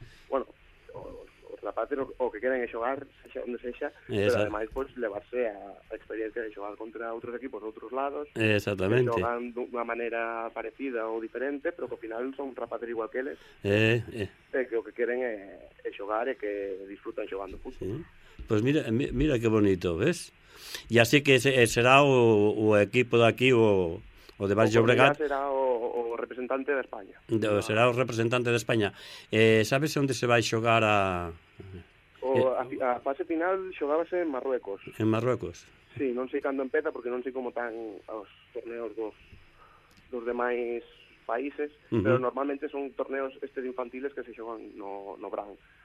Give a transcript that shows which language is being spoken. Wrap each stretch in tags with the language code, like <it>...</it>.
<gl>Bueno, os rapaces o que queren é xogar, xa onde sexa, pero ademais, pois, levarse a experiencia de xogar contra outros equipos, outros lados. Exactamente. Xogan dunha maneira parecida ou diferente, pero que ao final son rapaces igual que eles. Que o que queren é xogar e que disfrutan xogando fútbol. Sí.</gl> <es>Pues mira que bonito, ¿ves? Y así que será</es> <gl>o equipo de aquí o</gl> <es>de Baix Llobregat.</es> <gl>Será o representante de España. Será o representante de España. ¿Sabes onde se vai xogar a...? A fase final xogábase en Marruecos. ¿En Marruecos? Sí, non sei cando empeza porque non sei como tan os torneos dos demais países, pero normalmente son torneos estes infantiles que se xogan no Brown.</gl>